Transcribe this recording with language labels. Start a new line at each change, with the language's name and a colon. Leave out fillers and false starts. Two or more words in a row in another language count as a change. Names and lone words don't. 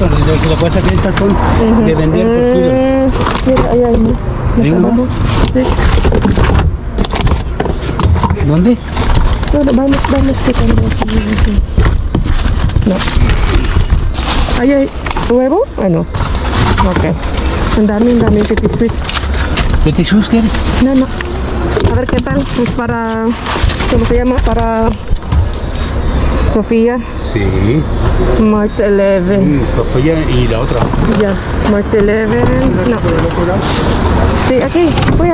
Spanish: Lo que pasa es que estas son de vender por kilo. Mira, ahí hay más. ¿Hay Más uno abajo. Sí. ¿Dónde? Bueno, vamos quitando así. No. Ahí hay huevo. Bueno.
Filipino: Ok. Ang dami, petit sweet.
Spanish: ¿Petit Chus quieres? No, no. A ver qué tal. Es para... ¿Cómo se llama? Para... Sofía. Sí.
English: March 11.
Spanish: Sofía y la otra. Ya. March 11. No. Sí, aquí. Voy a...